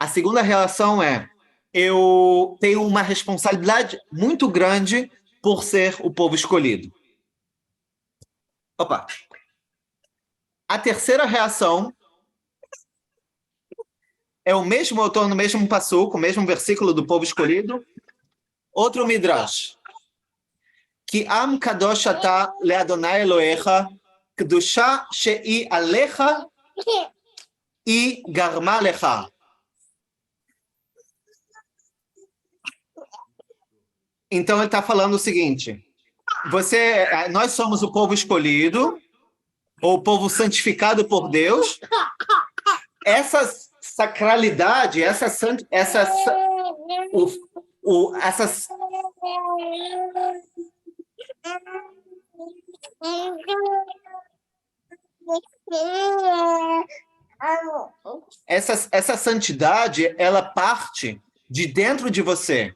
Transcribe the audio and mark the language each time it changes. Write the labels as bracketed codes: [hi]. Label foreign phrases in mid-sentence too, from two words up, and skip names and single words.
[pt] A segunda relação é: eu tenho uma responsabilidade muito grande por ser o povo escolhido. Opa. A terceira reação é o mesmo, eu estou no mesmo passuco, o mesmo versículo do povo escolhido. Outro midrash. [he] כי עם קדוש אתה לה' אלהיך, קדושה שהיא עליך היא גרמה לך. [pt] Então ele está falando o seguinte: nós somos o povo escolhido, ou o povo santificado por Deus. Essa sacralidade, essas essa santidade, ela parte de dentro de você.